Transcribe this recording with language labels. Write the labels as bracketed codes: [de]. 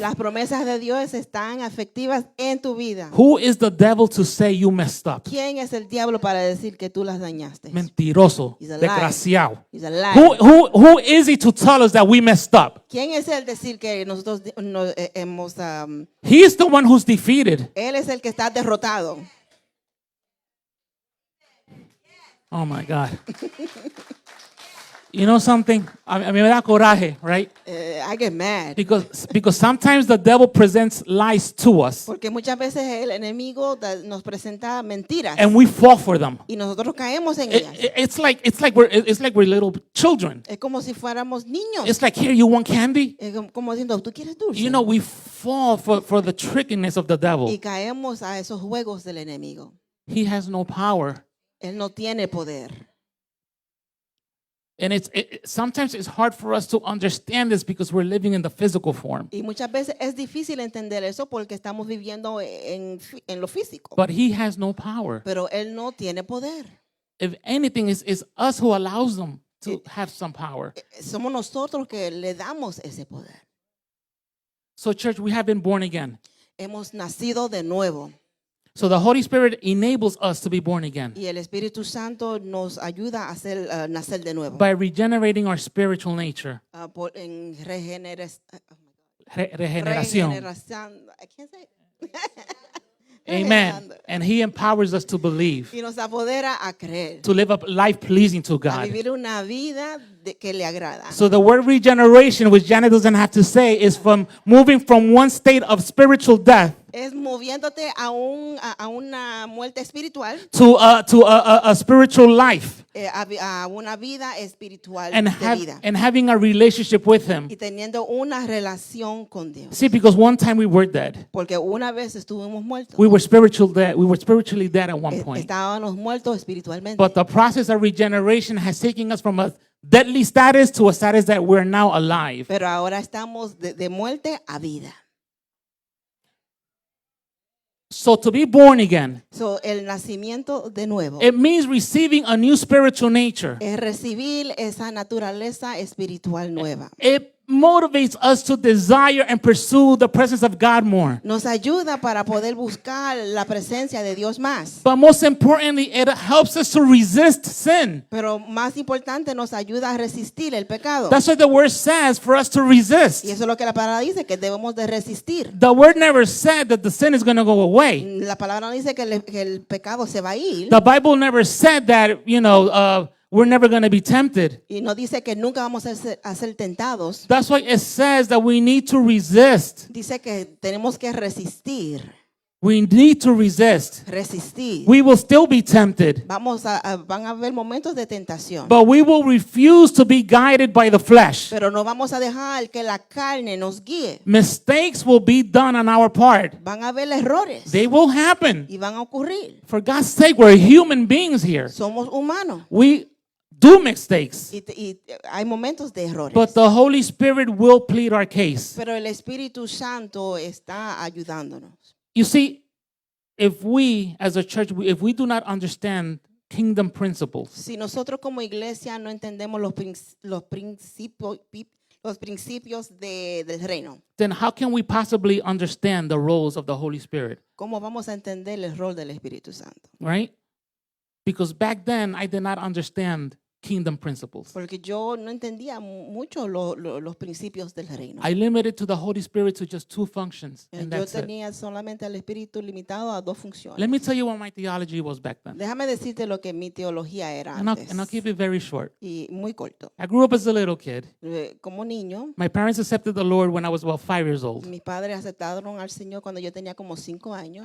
[es] las promesas de Dios están efectivas en tu vida. [en] Who is the devil to say you messed up? [es] ¿Quién es el diablo para decir que tú las dañaste? Mentiroso, [en] He's a liar. [es] desgraciado. [en] He's a liar. Who is he to tell us that we messed up? [es] ¿Quién es el decir que nosotros hemos... [en] He is the one who's defeated. [es] él es el que está derrotado. [en] Oh my God. You know something? [es] A mí me da coraje, [en] right? I get mad. Because sometimes the devil presents lies to us [es] Porque muchas veces el enemigo nos presenta mentiras [en] and we fall for them. [es] y nosotros caemos en ellas. [en] It's like we're little children. [es] Es como si fuéramos niños. [en] It's like, here, you want candy? [es] Es como diciendo, ¿tú quieres dulce? [en] You know, we fall for the trickiness of the [es] Y [en] devil. [es] caemos a esos juegos del enemigo. [en] He has no power. [es] Él no tiene poder. [en] And sometimes it's hard for us to understand this because we're living in the physical form. [es] Y muchas veces es difícil entender eso porque estamos viviendo en lo físico. [en] But he has no power. [es] Pero él no tiene poder. [en] If anything, it's us who allows them to have some power. [es] Somos nosotros que le damos ese poder. [en] So, church, we have been born again. [es] Hemos nacido de nuevo. [en] So the Holy Spirit enables us to be born again [es] Y el Espíritu Santo nos ayuda a hacer nacer de nuevo. [en] by regenerating our spiritual nature. [es] En Regeneración. regeneración. [en] I can't say it. Amen. And he empowers us to believe, [es] Y nos apodera a creer. [en] to live a life pleasing to [es] A [en] God. [es] vivir una vida que le agrada. [en] So the word regeneration, which Janet doesn't have to say, is from moving from one state of spiritual death [es] Es moviéndote a una muerte espiritual, [en] to a spiritual life [es] a una vida espiritual [en] and, [es] de vida. [en] and having a relationship with him. [es] Y teniendo una relación con Dios. [en] See, because one time we were dead. [es] Porque una vez estuvimos muertos. [en] We were spiritual dead. We were spiritually dead at one point. [es] Estábamos muertos espiritualmente. [en] But the process of regeneration has taken us from a deadly status to a status that we're now alive. [es] Pero ahora estamos de muerte a vida. [en] So to be born again, [es] So, el nacimiento de nuevo [en] it means receiving a new spiritual nature. [es] es recibir esa naturaleza espiritual nueva. [en] It motivates us to desire and pursue the presence of God more. [es] Nos ayuda para poder buscar la presencia de Dios más. [en] But most importantly, it helps us to resist sin. [es] Pero más importante, nos ayuda a resistir el pecado. [en] That's what the word says, for us to [es] Y [en] resist. [es] eso es lo que la palabra dice, que debemos de resistir. [en] The word never said that the sin is going to go away. [es] La palabra no dice que el pecado se va a ir. [en] The Bible never said that, we're never going to be tempted. [es] Y no dice que nunca vamos a ser tentados. [en] That's why it says that we need to resist. [es] Dice que tenemos que resistir. [en] We need to resist. [es] Resistir. [en] We will still be tempted, [es] Van a haber momentos de tentación. [en] but we will refuse to be guided by the flesh. [es] Pero no vamos a dejar que la carne nos guíe. [en] Mistakes will be done on our part. [es] Van a haber errores. [en] They will happen. [es] Y van a ocurrir. [en] For God's sake, we're human beings here. [es] Somos humanos. [en] We do mistakes, [es] Y hay momentos de errores. [en] but the Holy Spirit will plead our case. [es] Pero el Espíritu Santo está ayudándonos. [en] You see, if we as a church, if we do not understand kingdom principles, [es] Si nosotros como iglesia no entendemos los principios del reino, [en] then how can we possibly understand the roles of the Holy Spirit, [es] ¿cómo vamos a entender el rol del Espíritu Santo? [en] right? Because back then, I did not understand kingdom principles. [es] Porque yo no entendía mucho los principios del reino. [en] I limited to the Holy Spirit to just two functions, and [es] Yo [en] that's it. [es] tenía solamente al Espíritu limitado a dos funciones. [en] Let me tell you what my theology was back then, [es] Déjame decirte lo que mi teología era [en] and [es] antes. [en] I'll keep it very short. [es] Y muy corto. [en] I grew up as a little kid. [es] Como niño, My parents accepted the Lord when I was about 5 years old. mis padres aceptaron al Señor cuando yo tenía como 5 años.